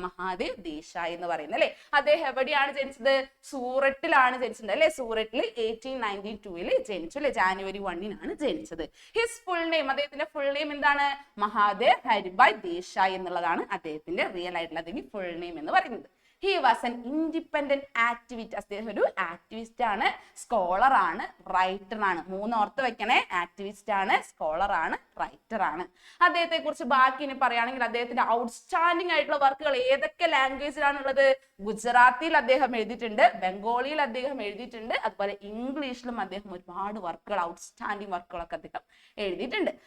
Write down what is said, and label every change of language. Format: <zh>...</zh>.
<ml>മഹാദേവ് ദേശായി എന്ന് പറയുന്നത് അല്ലെ. അദ്ദേഹം എവിടെയാണ് ജനിച്ചത്? സൂററ്റിലാണ് ജനിച്ചത് അല്ലെ. സൂററ്റിൽ 1892 ജനിച്ചു അല്ലെ. ജാനുവരി 1 ജനിച്ചത്.</ml> <en>his full name,</en> <ml>അദ്ദേഹത്തിന്റെ ഫുൾ നെയിം എന്താണ്? മഹാദേവ് ഹരിഭായ് ദേശായി എന്നുള്ളതാണ് അദ്ദേഹത്തിന്റെ റിയൽ ആയിട്ടുള്ള അല്ലെങ്കിൽ ഫുൾ നെയിം എന്ന് പറയുന്നത്.</ml> <en>He was an independent activist.</en> <ml>അദ്ദേഹം ഒരു ആക്ടിവിസ്റ്റ് ആണ്, സ്കോളർ ആണ്, റൈറ്റർ ആണ്. 3 ഓർത്ത് വെക്കണേ. ആക്ടിവിസ്റ്റ് ആണ്, സ്കോളർ ആണ്, റൈറ്റർ ആണ്. അദ്ദേഹത്തെ കുറിച്ച് ബാക്കി ഇനി പറയുകയാണെങ്കിൽ അദ്ദേഹത്തിന്റെ ഔട്ട്സ്റ്റാൻഡിംഗ് ആയിട്ടുള്ള വർക്കുകൾ ഏതൊക്കെ ലാംഗ്വേജിലാണുള്ളത്? ഗുജറാത്തിയിൽ അദ്ദേഹം എഴുതിയിട്ടുണ്ട്, ബംഗാളിയിൽ അദ്ദേഹം എഴുതിയിട്ടുണ്ട്, അതുപോലെ ഇംഗ്ലീഷിലും അദ്ദേഹം ഒരുപാട് വർക്കുകൾ, ഔട്ട്സ്റ്റാൻഡിംഗ് വർക്കുകളൊക്കെ അദ്ദേഹം എഴുതിയിട്ടുണ്ട്.</ml>